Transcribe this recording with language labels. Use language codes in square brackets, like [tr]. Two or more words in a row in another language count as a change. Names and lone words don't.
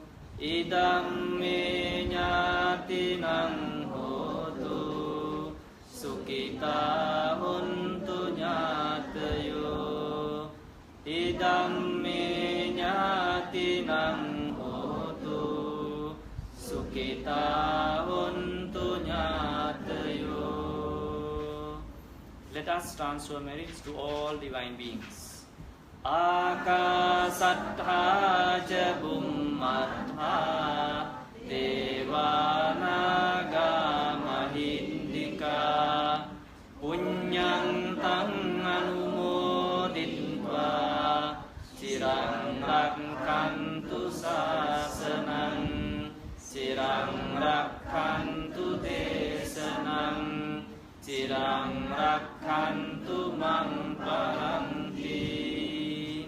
[pi] Idamme ñātinang hotu sukita hontu ñātayo. Idamme ñātinang hotu sukita hontu ñātayo. [en] Let us transfer merits to all divine beings. [pi] Akasattha ja bhummattha devanaga mahindika punyang tang anumoditva cirang rakkantu sasanang cirang rakkantu desanang cirang rakkantu mang paranti.